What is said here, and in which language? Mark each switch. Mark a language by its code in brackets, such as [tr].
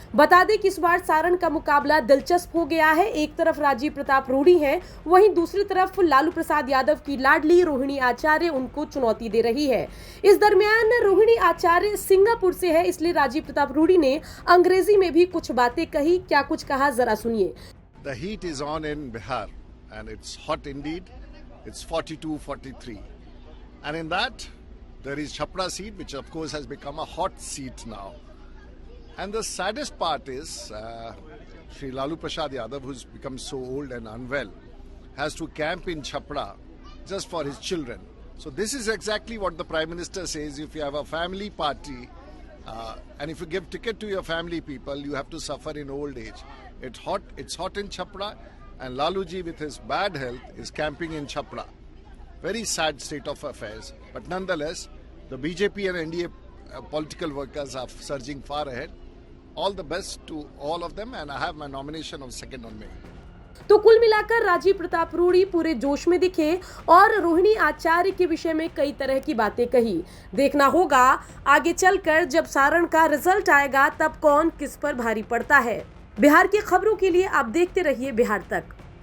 [hi] बता दें कि इस बार सारण का मुकाबला दिलचस्प हो गया है। एक तरफ राजीव प्रताप रूडी हैं, वहीं दूसरी तरफ लालू प्रसाद यादव की लाडली रोहिणी आचार्य उनको चुनौती दे रही है। इस दरमियान रोहिणी आचार्य सिंगापुर से है, इसलिए राजीव प्रताप रूडी ने अंग्रेजी में भी कुछ बातें कही। क्या कुछ कहा, जरा सुनिए। [en] The heat is on in Bihar and it's hot indeed. It's 42-43. And in that, there is Chhapra seat, which of course has become a hot seat now. And the saddest part is, Shri Lalu Prasad Yadav, who's become so old and unwell, has to camp in Chhapra just for his children. So this is exactly what the Prime Minister says: if you have a family party, and if you give ticket to your family people, you have to suffer in old age. It's hot in Chhapra, and Laluji with his bad health is camping in Chhapra. Very sad state of affairs, but nonetheless, the BJP and NDA political workers are surging far ahead. All the best to all of them, and I have my nomination of 2nd on May. [hi] तो कुल मिलाकर राजीव प्रताप रूडी पूरे जोश में दिखे और रोहिणी आचार्य के विषय में कई तरह की बातें कही। देखना होगा आगे चलकर जब सारण का रिजल्ट आएगा तब कौन किस पर भारी पड़ता है। बिहार की खबरों के लिए आप देखते रहिए बिहार तक।